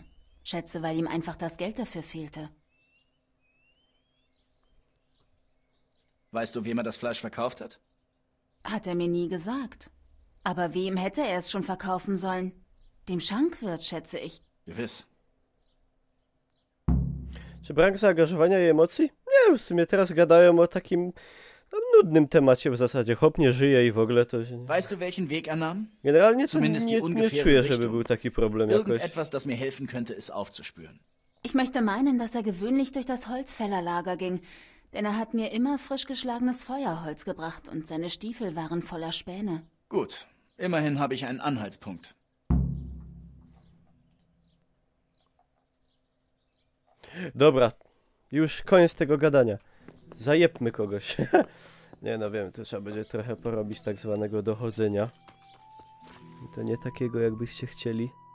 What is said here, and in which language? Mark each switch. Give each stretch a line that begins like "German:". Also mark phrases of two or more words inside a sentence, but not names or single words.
German: Schätze, weil ihm einfach das Geld dafür fehlte. Weißt du, wem er das Fleisch verkauft hat? Hat er mir nie gesagt. Aber wem hätte er es schon verkaufen sollen? Dem Schankwirt, schätze ich. Gewiss.
Polish: Czy brak zaangażowania i emocji? Nie, w sumie teraz gadają o takim nudnym temacie w zasadzie. Hop nie żyje i w ogóle to...
German: Weißt du, welchen Weg er nahm?
Polish: Generalnie to
German: Zumindest die
Polish: nie
German: ungefähre
Polish: czuję, żeby
German: Richtung.
Polish: był taki problem jakoś.
German: Irgendetwas, das mir helfen könnte, es aufzuspüren. Ich möchte meinen, dass er gewöhnlich durch das Holzfällerlager ging, denn er hat mir immer frisch geschlagenes Feuerholz gebracht und seine Stiefel waren voller Späne. Gut, immerhin habe ich einen Anhaltspunkt.
Polish: Dobra, już koniec tego gadania. Zajebmy kogoś. Nie no wiem, to trzeba będzie trochę porobić tak zwanego dochodzenia. I to nie takiego, jakbyście chcieli.